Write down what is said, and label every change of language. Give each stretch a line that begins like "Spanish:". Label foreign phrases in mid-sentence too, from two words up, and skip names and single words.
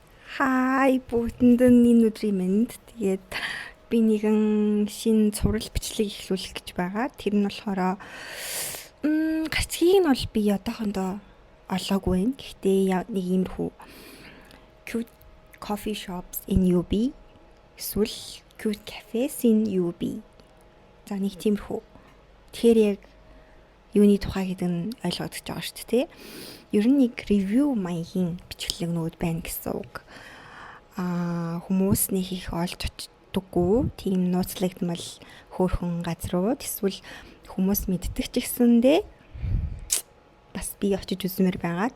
Mongolian: Хай бүгдэнд энэ өдрийн мэнд. Тэгээд би нэгэн шинэ цуврал бичлэг эхлүүлэх гэж байгаа. Тэр нь болохоор гацхийг нь бол би одоохондоо олоогүй байна. Гэхдээ нэг иймэрхүү
English: cute coffee shops in UB
Mongolian: эсвэл
English: cute cafes in UB.
Mongolian: За нэг тиймэрхүү. Тэгэхээр яг юуны тухай гэдэг нь ойлгогдож байгаа шүү дээ. Ер нь нэг ревю маягийн бичлэгнүүд байна гэсэн үг. Хүмүүс нэг их олж очдоггүй. Тийм нууцлагдмал хөөрхөн газрууд эсвэл хүмүүс мэддэг ч гэсэндээ бас би очиж үзмээр байгаа.